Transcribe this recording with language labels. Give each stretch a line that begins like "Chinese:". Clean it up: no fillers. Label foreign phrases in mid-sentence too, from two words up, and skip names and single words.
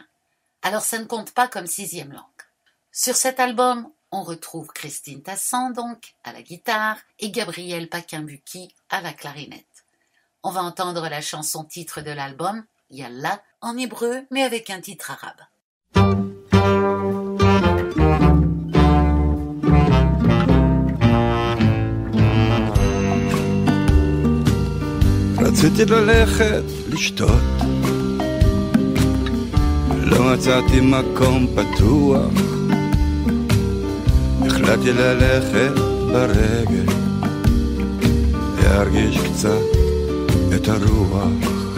French: Alors ça ne compte pas comme 6e langue. Sur cet album, on retrouve Christine Tassan donc à la guitare et Gabriel Paquin-Bucky à la clarinette. On va entendre la chanson titre de l'album, Yalla, en hébreu mais avec un titre arabe.
Hebrew: רציתי ללכת לשתות, לא מצאתי מקום פתוח, החלטתי ללכת ברגל, להרגיש קצת את הרוח.